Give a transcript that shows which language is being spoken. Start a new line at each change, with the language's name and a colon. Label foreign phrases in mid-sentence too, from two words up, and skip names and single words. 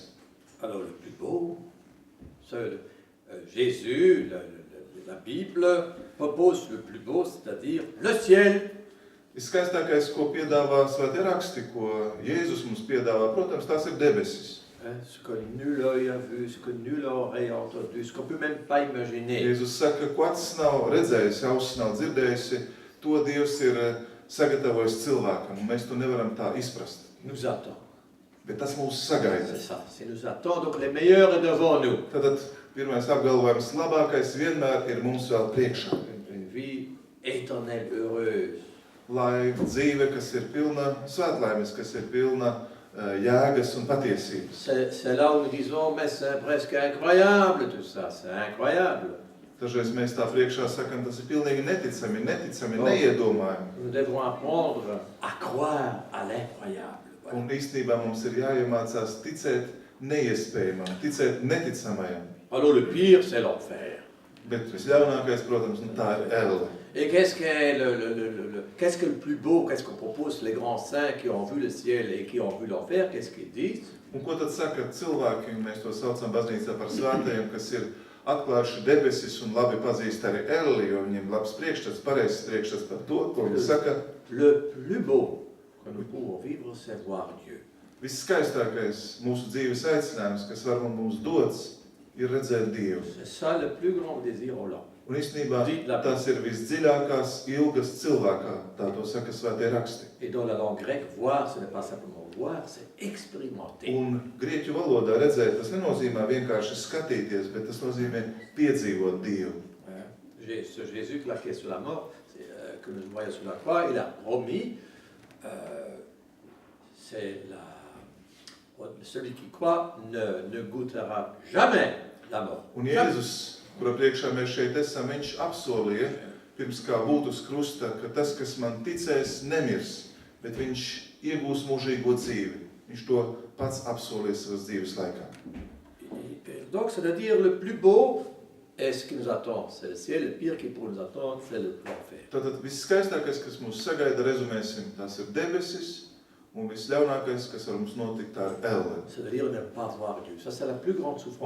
French: Alors le plus beau, Jésus, la Bible propose le plus beau, c'est-à-dire le ciel.
Latvian: Viskaistākais, ko piedāvā svētie raksti, ko Jēzus mums piedāvā, protams, tās ir debesis.
French: Ce que nul œil a vu, ce que nul oreille a entendu, ce qu'on ne peut même pas imaginer.
Latvian: Jēzus saka, ko acis nav redzējis, ausis nav dzirdējusi, to Dievs ir sagatavojis cilvēkam, un mēs to nevaram tā izprast.
French: Nous attend.
Latvian: Bet tas mūs sagaida.
French: C'est ça, c'est nous attend, donc le meilleur est devant nous.
Latvian: Tātad pirmais apgalvojums, labākais vienmēr ir mums vēl priekšā.
French: Une vie éternelle, heureuse.
Latvian: Lai dzīve, kas ir pilna svētlaimes, kas ir pilna jēgas un patiesības.
French: C'est là où nous disons, mais c'est presque incroyable tout ça, c'est incroyable.
Latvian: Dažreiz mēs tā priekšā sakam, tas ir pilnīgi neticami, neiedomājami.
French: Nous devrons apprendre à croire à l'incroyable.
Latvian: Un īstenībā mums ir jāiemācās ticēt neiespējamam, ticēt neticamajam.
French: Alors le pire, c'est l'enfer.
Latvian: Bet visļaunākais, protams, tā ir elle.
French: Et qu'est-ce que le plus beau, qu'est-ce qu'on propose les grands saints qui ont vu le ciel et qui ont vu l'enfer, qu'est-ce qu'ils disent?
Latvian: Un ko tad saka cilvēki, un mēs to saucam baznīcā par svētajiem, kas ir atklājuši debesis un labi pazīst arī elli, jo viņiem labs priekšstats, pareizs priekšstats par to, ko viņi saka.
French: Le plus beau que nous pouvons vivre, c'est voir Dieu.
Latvian: Viskaistākais mūsu dzīves aicinājums, kas var mums dots, ir redzēt Dievu.
French: C'est ça le plus grand désir au l'homme.
Latvian: Un īstenībā tas ir visdziļākās ilgas cilvēkā, tā to saka svētie raksti.
French: Et dans la langue grecque, voir, ce n'est pas simplement voir, c'est expérimenter.
Latvian: Un grieķu valodā redzēt, tas nenozīmē vienkārši skatīties, bet tas nozīmē piedzīvot Dievu.
French: Ce Jésus qui est sur la mort, que nous voyons sur la croix, il a promis, celui qui croit ne goûtera jamais la mort.
Latvian: Un Jēzus, kura priekšā mēs šeit esam, viņš apsolīja, pirms kā būtu uz krusta, ka tas, kas man ticēs, nemirs, bet viņš iegūs mūžīgo dzīvi. Viņš to pats apsolīja savas dzīves laikā.
French: Donc, c'est-à-dire le plus beau est ce qui nous attend, c'est le ciel, le pire qui pourrait nous attendre, c'est l'enfer.
Latvian: Tātad viskaistākais, kas mūs sagaida, rezumēsim, tās ir debesis, un visļaunākais, kas var mums notikt, tā ir elle.
French: C'est-à-dire ne pas voir Dieu. Ça, c'est la plus grande souffrance.